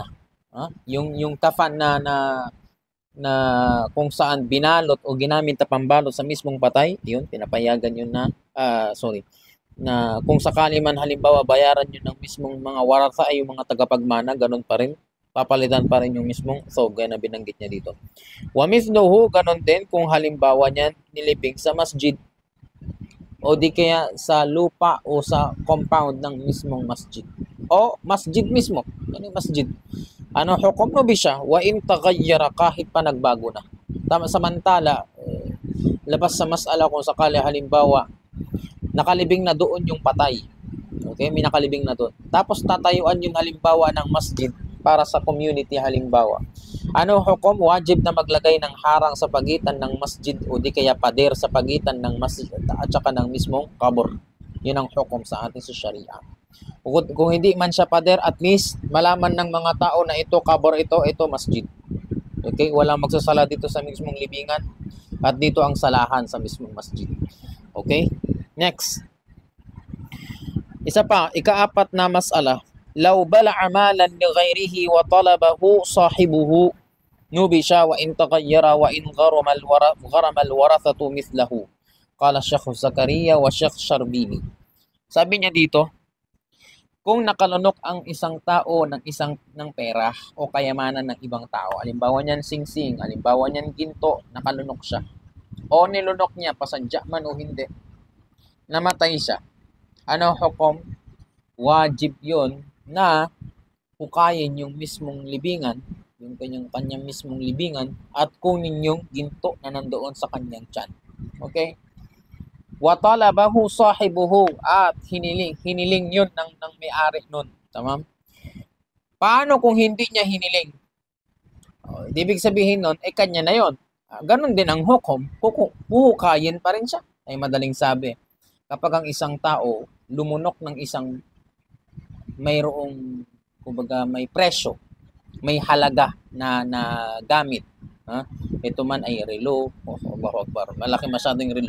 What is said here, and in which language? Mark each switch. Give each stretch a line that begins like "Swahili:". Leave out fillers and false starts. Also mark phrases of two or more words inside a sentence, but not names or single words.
Filipino: Yung kafan na kung saan binalot o ginamit na pambalot sa mismong patay, yun, pinapayagan yun na kung sakali man halimbawa bayaran yun ng mismong mga waratha ay yung mga tagapagmana, ganun pa rin, papalitan pa rin yung mismong thawb na binanggit niya dito.
Arabic: ومثله,
Filipino: ganun din kung halimbawa niyan nilibing sa masjid o di kaya sa lupa o sa compound ng mismong masjid o masjid mismo. Ano yung masjid? Ano hukom no bisya?
Arabic: وإن تغير,
Filipino: kahit pa nagbago na. Samantala, labas sa masala kung sakali halimbawa nakalibing na doon yung patay. Okay, may nakalibing na doon. Tapos tatayuan yung halimbawa ng masjid para sa community halimbawa. Ano hukom? Wajib na maglagay ng harang sa pagitan ng masjid o di kaya pader sa pagitan ng masjid at saka ng mismong kabur. Yun ang hukom sa ating sa Sharia. Kung hindi man siya pader, at least malaman ng mga tao na ito kabur, ito masjid. Okay, walang magsasala dito sa mismong libingan at dito ang salahan sa mismong masjid. Okay, next. Isa pa, ikaapat na mas'ala.
Arabic: لو بلع مالا لغيره وطلبه صاحبه نبش وإن تغير وإن غرم الورثة مثله. قال شيخ زكريا وشيخ شربيني.
Filipino: Sabi niya dito, kung nakalunok ang isang tao ng pera o kayamanan ng ibang tao, halimbawa niyan singsing, halimbawa niyan ginto, nakalunok siya. O nilunok niya, pasadya man o hindi, namatay siya. Ano hukom? Wajib yun na hukayin yung mismong libingan, yung kanyang mismong libingan, at kunin yung ginto na nandoon sa kanyang tiyan.
Arabic: Okay? وطلبه صاحبه,
Filipino: at hiniling yun ng may-ari nun. Tamam? Paano kung hindi niya hiniling? Ibig sabihin nun, kanya na yun. Ganon din ang hukom, huhukayin pa rin siya. Ay madaling sabi, kapag ang isang tao lumunok ng isang mayroong, kumbaga, may presyo, may halaga na gamit, ito man ay relo, malaki masyadong relo.